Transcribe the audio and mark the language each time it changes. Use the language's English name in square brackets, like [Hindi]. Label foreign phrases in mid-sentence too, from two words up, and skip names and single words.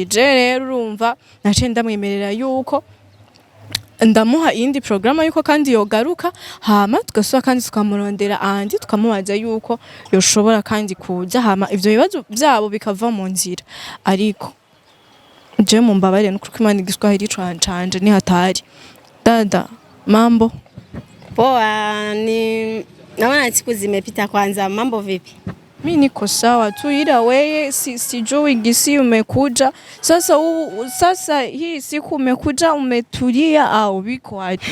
[Rundi] Je rero urumva nace ndamwemerera yuko ndamuha indi programa yuko kandi yogaruka hama tugasubira kandi tukamurondera Andi tukamubaza yuko yoshobora kandi kuja hama ivyo bibazo byabo bikava mu nzira. Ariko je mumbabarire n'ukuri Imana igiswahili canje ni hatari. [Swahili] Dada mambo poa, ni naona siku zimepita. Kwanza mambo vipi? Mimi niko sawa tu, ila wewe sijui gisi umekuja. Sasa hii siku umekuja umetulia au biko wapi?